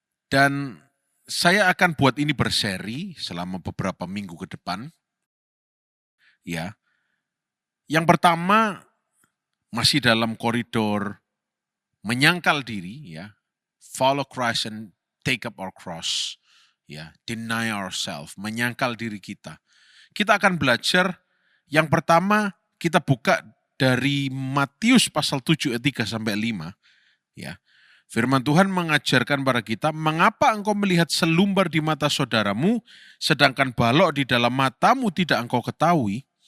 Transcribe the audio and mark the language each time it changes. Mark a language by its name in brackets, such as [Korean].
[Indonesian] Dan saya akan buat ini berseri selama beberapa minggu ke depan. Ya. Yang pertama masih dalam koridor menyangkal diri, ya. [English] Follow Christ and take up our cross. [Indonesian] Ya, [English] deny ourselves, [Indonesian] menyangkal diri kita. Kita akan belajar yang pertama kita buka dari Matius pasal 7 ayat 3 sampai 5, ya. Firman Tuhan mengajarkan pada kita, mengapa engkau melihat selumbar di mata saudaramu, sedangkan balok di dalam matamu tidak engkau ketahui?